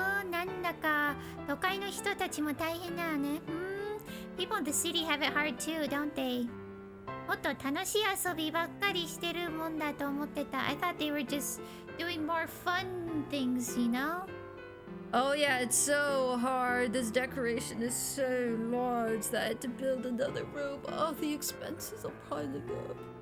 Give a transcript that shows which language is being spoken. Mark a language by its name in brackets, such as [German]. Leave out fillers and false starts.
[Japanese] なんだか都会の人たちも大変だよね。 [English] People in the city have it hard too, don't they? [Japanese] もっと楽しい遊びばっかりしてるもんだと思ってた。 [English] I thought they were just doing more fun things, you know? Oh yeah, it's so hard. This decoration is so large that I had to build another room. Oh, the expenses are piling up.